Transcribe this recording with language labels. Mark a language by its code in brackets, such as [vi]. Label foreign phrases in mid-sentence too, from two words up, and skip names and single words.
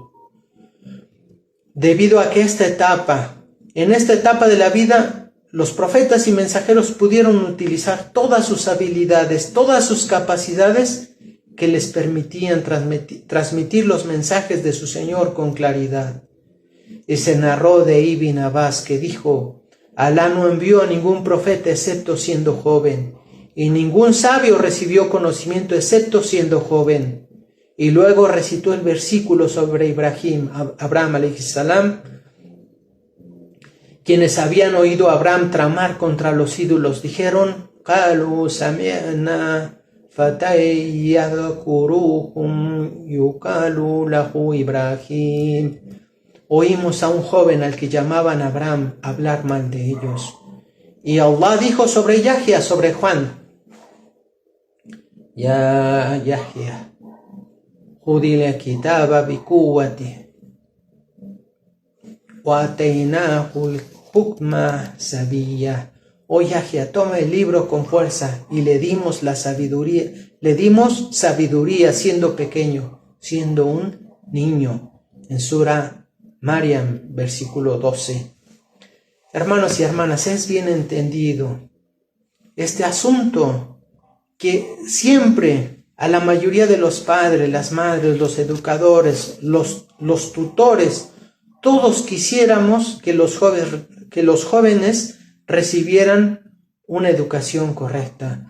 [es] Debido a que en esta etapa de la vida, los profetas y mensajeros pudieron utilizar todas sus habilidades, todas sus capacidades que les permitían transmitir los mensajes de su Señor con claridad. Y se narró de Ibn Abbas que dijo: Alá no envió a ningún profeta excepto siendo joven, y ningún sabio recibió conocimiento excepto siendo joven. Y luego recitó el versículo sobre Abraham [ar] عليه السلام. [es] Quienes habían oído a Abraham tramar contra los ídolos dijeron: [ar] قالوا سمعنا فتى يذكرهم يقال له إبراهيم. [es] Oímos a un joven al que llamaban Abraham hablar mal de ellos. Y Allah dijo sobre Yahya, sobre Juan: [ar] يا يحيى خذ الكتاب بقوة وآتيناه الحكم صبيا. [es] Oh Yahya, toma el libro con fuerza, y le dimos sabiduría siendo pequeño, siendo un niño. En Sura Maryam, versículo 12. Hermanos y hermanas, es bien entendido este asunto que siempre a la mayoría de los padres, las madres, los educadores, los tutores, todos quisiéramos que los jóvenes recibieran una educación correcta.